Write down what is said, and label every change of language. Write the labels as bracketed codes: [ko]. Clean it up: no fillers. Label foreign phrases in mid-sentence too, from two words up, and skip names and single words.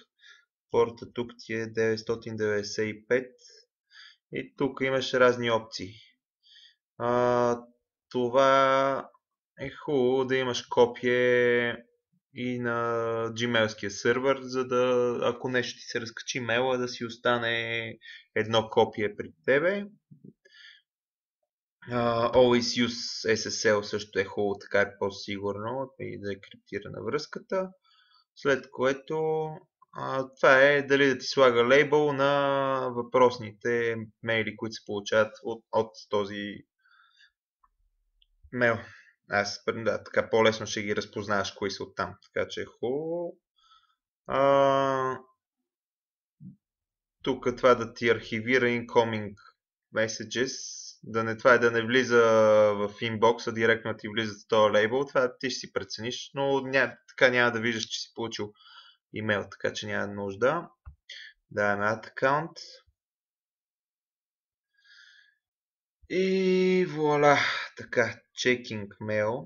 [bg] Порта тук ти е 995 и тук имаш разни опции. Това е хубаво да имаш копие и на Gmail-ския сервер, за да, ако нещо ти се разкачи мейла, да си остане едно копие при тебе. [en] Always use SSL [bg] също е хубаво, така е по-сигурно и да е криптирана връзката. След което това е дали да ти слага лейбъл на въпросните мейли, които се получават от този мейл. Така по-лесно ще ги разпознаваш кои са оттам. Така че е хубаво. Тук това да ти архивира [en] incoming messages. [bg] Това е да не влиза в инбокса, директно ти влиза с този лейбъл. Това ти ще си прецениш, но така няма да виждаш, че си получил имейл, така че няма нужда. Даваме [en] Add Account. [bg] И вуаля, така, [en] Checking Mail.